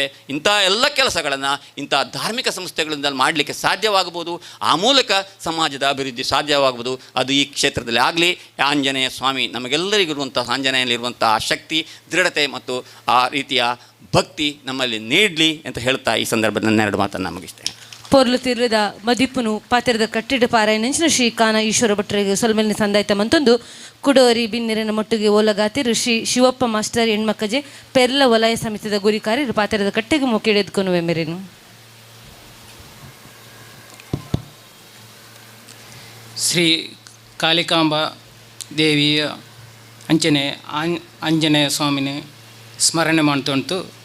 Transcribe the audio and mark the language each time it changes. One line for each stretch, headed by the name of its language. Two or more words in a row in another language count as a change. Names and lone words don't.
Kannada: ಇಂಥ ಎಲ್ಲ ಕೆಲಸಗಳನ್ನು ಇಂಥ ಧಾರ್ಮಿಕ ಸಂಸ್ಥೆಗಳಿಂದ ಮಾಡಲಿಕ್ಕೆ ಸಾಧ್ಯವಾಗಬಹುದು. ಆ ಮೂಲಕ ಸಮಾಜದ ಅಭಿವೃದ್ಧಿ ಸಾಧ್ಯವಾಗಬಹುದು. ಅದು ಈ ಕ್ಷೇತ್ರದಲ್ಲಿ ಆಗಲಿ. ಆಂಜನೇಯ ಸ್ವಾಮಿ ನಮಗೆಲ್ಲರಿಗಿರುವಂಥ ಆಂಜನೇಯಲ್ಲಿರುವಂಥ ಶಕ್ತಿ, ದೃಢತೆ ಮತ್ತು ಆ ರೀತಿಯ ಭಕ್ತಿ ನಮ್ಮಲ್ಲಿ ನೀಡಲಿ ಅಂತ ಹೇಳ್ತಾ ಈ ಸಂದರ್ಭದಲ್ಲಿ ನನ್ನೆರಡು ಮಾತನ್ನು ಮುಗಿಸ್ತೇನೆ.
Tulu: ಪೊರ್ಲು ತಿರ್ರದ ಮದಿಪ್ಪುನು ಪಾತ್ರದ ಕಟ್ಟಿಡ ಪಾರಾಯಣಂಚಿನ ಶ್ರೀ ಕಾನ ಈಶ್ವರ ಭಟ್ರಿಗೆ ಸೊಲ್ಮೆಲ್ನಿ ಸಂದಾಯ್ತ ಮಂತೊಂದು ಕುಡೋರಿ ಬಿನ್ನಿರಿನ ಮೊಟ್ಟಿಗೆ ಓಲಗಾತಿರು ಶ್ರೀ ಶಿವಪ್ಪ ಮಾಸ್ಟರ್ ಹೆಣ್ಮಕ್ಕಜೆ ಪೆರ್ಲ ವಲಯ ಸಮಿತಿದ ಗುರಿಕಾರ್ಯರು ಪಾತ್ರದ ಕಟ್ಟೆಗೆ ಮೊಕ್ಕಿಡೆದ್ಕೊಂಡು ಮೆಮೆರೇನು. ಶ್ರೀ ಕಾಳಿಕಾಂಬ ದೇವಿಯ ಅಂಚನೆ ಆಂಜನೇಯ ಸ್ವಾಮಿನ ಸ್ಮರಣೆ ಮಾಡ್ತೊಂತು